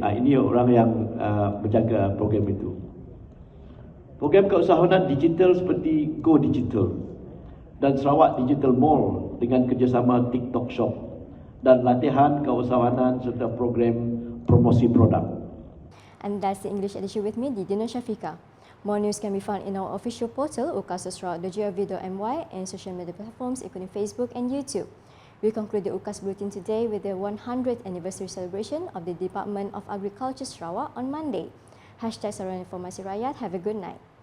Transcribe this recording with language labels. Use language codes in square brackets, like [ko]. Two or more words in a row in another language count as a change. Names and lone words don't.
[ms] Ini orang yang menjaga program itu. Program keusahawanan digital seperti Go Digital dan Sarawak Digital Mall dengan kerjasama TikTok Shop dan latihan keusahawanan serta program promosi produk. [en] And that's the English edition with me, Didi Nursyafiqah. More news can be found in our official portal, ukas.sarawak.go.my, and social media platforms including Facebook and YouTube. We conclude the UKAS Bulletin today with the 100th anniversary celebration of the Department of Agriculture Sarawak on Monday. [ms] #Sarawak Informasi Rakyat. [en] Have a good night.